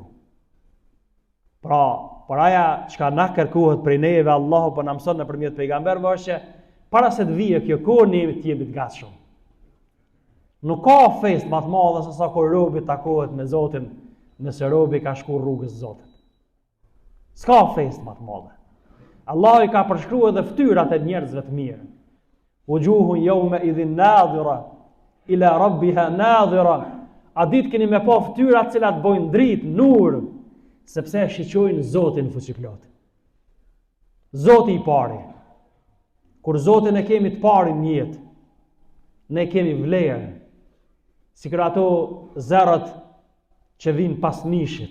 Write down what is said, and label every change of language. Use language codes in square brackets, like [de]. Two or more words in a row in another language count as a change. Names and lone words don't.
[sq] Pra, për aja çka na kërkohet prej neve, Allahu po na mëson nëpërmjet pejgamberëve është që para se të vijë kjo kohë ne të jemi të gatshëm. Nuk ka fest më të madhe se sa kur robi takohet me Zotin, nëse robi ka shkuar rrugës së Zotit. S'ka fest më të madhe. Allah i ka përshkruar edhe fytyrat e njerëzve të mirë. [ar] وجوه يومئذ ناضرة إلى ربها ناظرة. [sq] A ditë keni me pa fytyra të cilat bojnë dritë, nur, sepse shiqojnë Zotin fuqiplot. Zoti i pari. Kur Zotin e kemi të parin në jetë, ne kemi vlerë. Sikur ato zerët që vinë pas nishit.